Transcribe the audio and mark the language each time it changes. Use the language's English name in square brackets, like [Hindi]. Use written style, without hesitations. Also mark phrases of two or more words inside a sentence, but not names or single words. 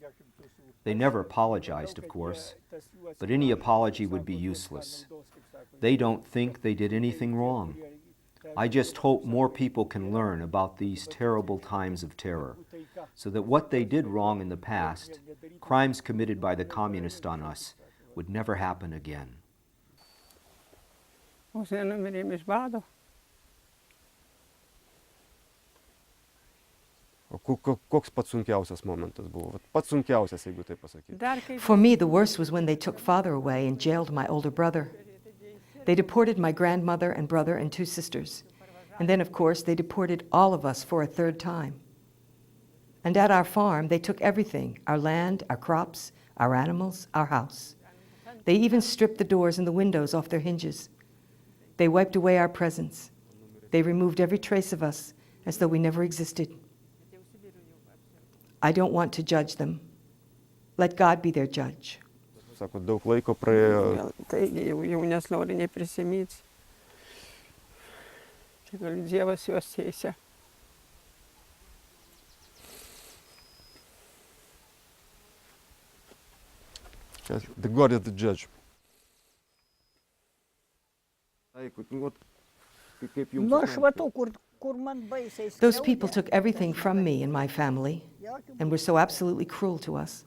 [English] They never apologized, of course, but any apology would be useless. They don't think they did anything wrong. I just hope more people can learn about these terrible times of terror, so that what they did wrong in the past, crimes committed by the communists on us, would never happen again. [Lithuanian] Koks pats sunkiausias momentas buvo? Pats sunkiausias, jeigu taip pasakyti. [English] For me, the worst was when they took father away and jailed my older brother. They deported my grandmother and brother and 2 sisters. And then, of course, they deported all of us for a 3rd time. And at our farm, they took everything, our land, our crops, our animals, our house. They even stripped the doors and the windows off their hinges. They wiped away our presents. They removed every trace of us as though we never existed. I don't want to judge them. Let God be their judge. [Lithuanian] Sako, daug laiko praėjo. Taigi jau nesinori neprisimyti. Čia gal Dievas juos teisia. [English] The God is the judge. Those people took everything from me and my family and were so absolutely cruel to us.